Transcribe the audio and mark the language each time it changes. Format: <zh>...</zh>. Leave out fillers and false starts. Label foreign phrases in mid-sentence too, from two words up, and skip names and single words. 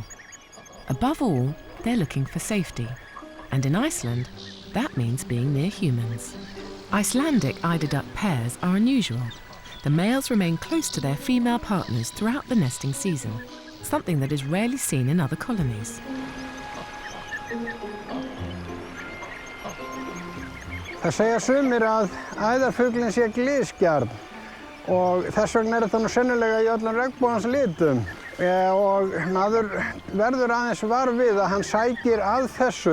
<en>Above all, they're looking for safety. And in Iceland, that means being near humans. Icelandic eider duck pairs are unusual. The males remain close to their female partners throughout the nesting season, something that is rarely seen in other colonies.</en> <is>Það segja sumir að æðarfuglinn sé glysgjarn og þess vegna þetta nú sennilega í öllum regnbogans litum. Og maður verður aðeins var við að hann sækir að þessu.</is>